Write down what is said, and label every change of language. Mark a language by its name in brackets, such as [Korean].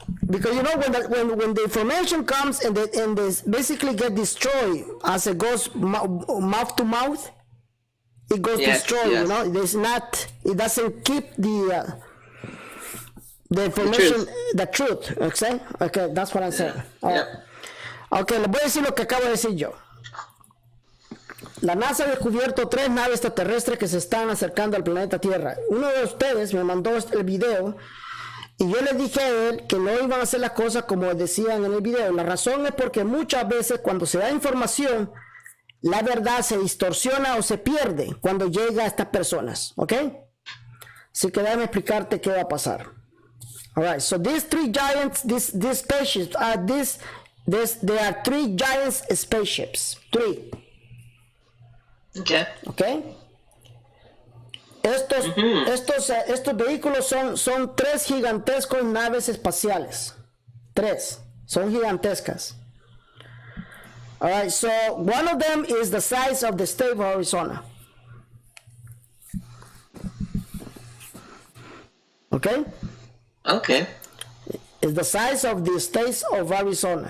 [English] Because you know when the information comes and they basically get destroyed as it goes mouth to mouth, it goes destroyed. Yes. You know, it doesn't keep the information, the truth. Okay, that's what I'm saying. Yep. [Spanish] Okay, les voy a decir lo que acabo de decir yo. La NASA ha descubierto 3 naves extraterrestres que se están acercando al planeta Tierra. Uno de ustedes me mandó el video. Y yo le dije a él que no iban a hacer las cosas como decían en el video. La razón es porque muchas veces cuando se da información, la verdad se distorsiona o se pierde cuando llega a estas personas. ¿Ok? Así que déjame explicarte qué va a pasar. [English] Alright, so these 3 giants, these spaceships, there are 3 giant spaceships. 3. Okay. Okay? [Spanish] Estos vehículos son 3 gigantescos naves espaciales. 3. Son gigantescas. [English] Alright, so one of them is the size of the state of Arizona. Okay? Okay. It's the size of the state of Arizona.